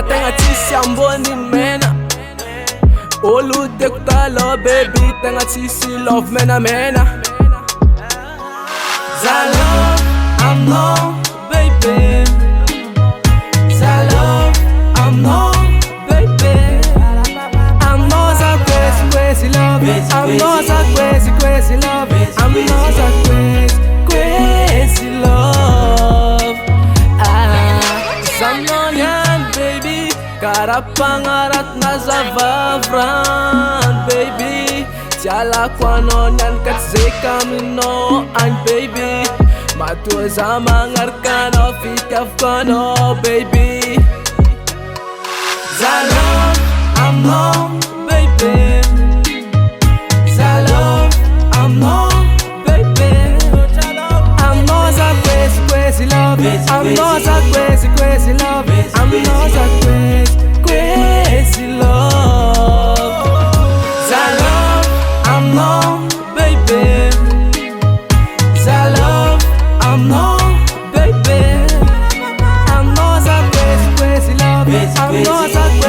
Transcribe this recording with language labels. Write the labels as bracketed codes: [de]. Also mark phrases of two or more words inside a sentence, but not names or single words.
[mg] Tegna tsisy ambony mena. Olo tiako taloha baby tegna tsisy love menamena. Za love aminao baby. Za love aminao baby. Aminao za [en] crazy love. [mg] Aminao za [en] crazy love. [mg] Aminao za [en] crazy love. [mg] Zaminao niany baby. Karaha mpagnarat na zavavran baby. Tsy alako anao niany ka tsy zeka aminao agny baby. Matoa za magnaraka anao fitiavako anao baby. Za love aminao baby. Za love aminao baby. Aminao za [en] crazy love. [mg] Aminao za [en] crazy love. [mg] Aminao za [en] crazy love. [mg] Za love aminao baby. Za love aminao baby. Aminao za [en] crazy love. [mg] Aminao za